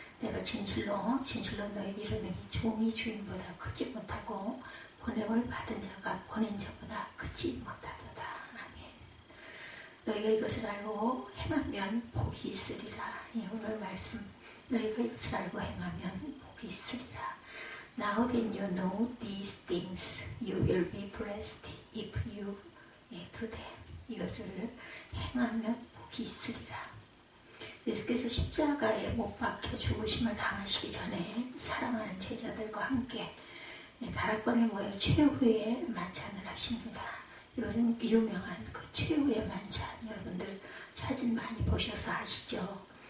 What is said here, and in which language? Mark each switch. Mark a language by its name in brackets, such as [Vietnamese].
[Korean] 내가 진실로 너에게 이르노니 종이 주인보다 크지 못하고 보냄을 받은 자가 보낸 자보다 크지 못하도다. 아멘. 너희가 이것을 알고 행하면 복이 있으리라. 오늘 말씀 너희가 이것을 알고 행하면 복이 있으리라. [English] Now that you know these things, you will be blessed if you do them. [Korean] 이것을 행하면 복이 있으리라. 예수께서 십자가에 못 박혀 죽으심을 당하시기 전에 사랑하는 제자들과 함께 다락방에 모여 최후의 만찬을 하십니다. 이것은 유명한 그 최후의 만찬, 여러분들 사진 많이 보셔서 아시죠?